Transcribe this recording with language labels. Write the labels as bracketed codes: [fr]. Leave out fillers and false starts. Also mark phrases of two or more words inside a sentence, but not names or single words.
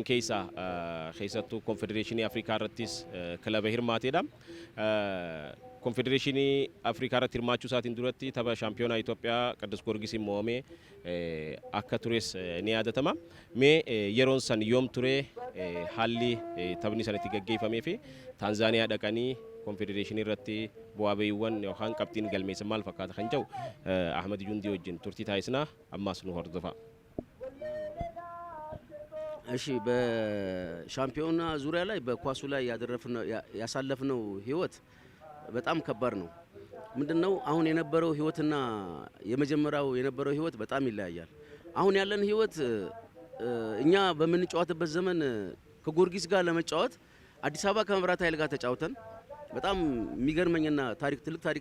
[om] keessa keessattuu konfedereeshinii Afrikaa irrattis kilaba hirmaateedha konfedereeshinii Afrikaa irratti hirmaachuu isaatiin duratti tapha shaampiyoonaa Itoophiyaa Qiddus Giyoorgisiin mo'amee akka tures ni yaadatama mee yeroon san yoom ture haalli taphni sanatti gaggeeffamee fi Taanzaaniyaa dhaqanii konfedereeshinii irratti bu'aa ba'iiwwan yookaan qabxiin galmeessan maal fakkaata kan jedhu Ahmed Jundi wajjin turtii taasisnaa ammaas nu hordofa. [am] እሺ በሻምፒዮና ዙሪያ ላይ በኳሱ ላይ ያሳለፍነው ህይወት በጣም ከባድ ነው ምንድነው አሁን የነበረው ህይወትና የመጀመሪያው የነበረው ህይወት በጣም ይለያያል አሁን ያለን ህይወት እኛ በምንጫወትበት ዘመን ከጊዮርጊስ ጋር ለመጫወት አዲስ አበባ ከመብራት ኃይል ጋር ተጫውተን በጣም የሚገርመኝና ትልቅ ታሪክ